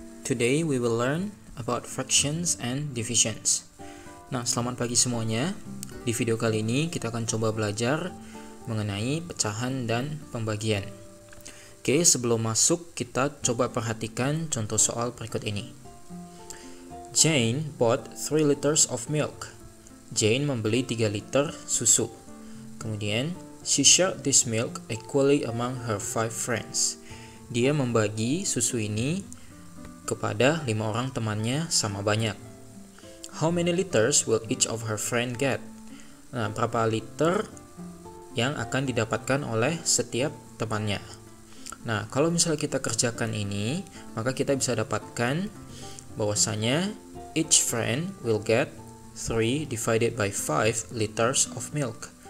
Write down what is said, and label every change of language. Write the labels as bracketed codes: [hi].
[en] Today we will learn about fractions and divisions. [id] Nah, selamat pagi semuanya. Di video kali ini kita akan coba belajar mengenai pecahan dan pembagian. Oke, sebelum masuk kita coba perhatikan contoh soal berikut ini. [en] Jane bought 3 liters of milk. [id] Jane membeli 3 liter susu. Kemudian, [en] she shared this milk equally among her 5 friends. [id] Dia membagi susu ini kepada 5 orang temannya sama banyak. [en] How many liters will each of her friend get? [id] Nah, berapa liter yang akan didapatkan oleh setiap temannya? Nah, kalau misalnya kita kerjakan ini, maka kita bisa dapatkan bahwasanya [en] each friend will get 3 divided by 5 liters of milk.